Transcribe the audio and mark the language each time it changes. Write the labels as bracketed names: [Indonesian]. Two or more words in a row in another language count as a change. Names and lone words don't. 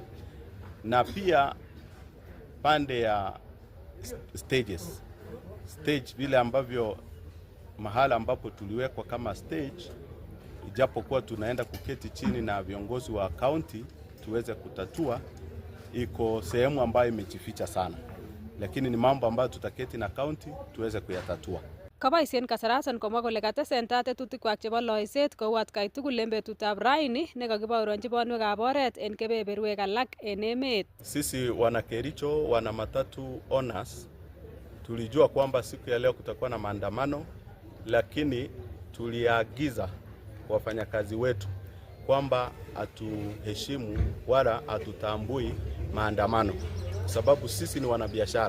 [Swahili] Na pia pande ya stage vile ambavyo mahala ambapo tuliwekwa kama stage, ijapokuwa tunaenda kuketi chini na viongozi wa county tuweze kutatua, iko sehemu ambayo imejificha sana, lakini ni mambo ambayo tutaketi na county tuweze kuyatatua. [Kalenjin] Kaboisien kasaraton komwa kole katesentai tetutikwak chebo loiset kou atkai tugul en betutab raini nekakibaoronji bonwekab oret en kebeberwek alak en emet. [Swahili] Sisi wana Kericho, wana matatu owners, tulijua kwamba siku ya leo kutakuwa na maandamano, lakini tuliagiza wafanyakazi wetu kwamba hatuheshimu wala hatutambui maandamano, sababu sisi ni wanabiashara.